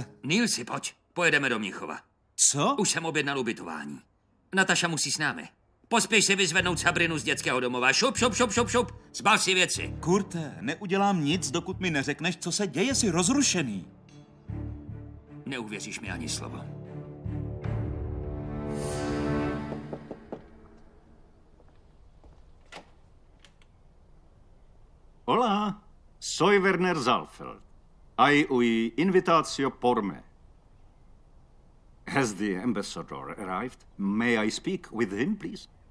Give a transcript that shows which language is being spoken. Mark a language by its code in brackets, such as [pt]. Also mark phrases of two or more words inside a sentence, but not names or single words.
[cs] Nilsi, pojď. Pojedeme do Mnichova. Co? Už jsem objednal ubytování. Nataša musí s námi. Pospěš si vyzvednout Sabrinu z dětského domova. Šup, šup, šup, šup, šup. Zbal si věci. Kurte, neudělám nic, dokud mi neřekneš, co se děje, jsi rozrušený. Neuvěříš mi ani slovo. [es] Hola, soy Werner Saalfeld. Hay una invitación por me. [en] Has the ambassador arrived? May I speak with him, please?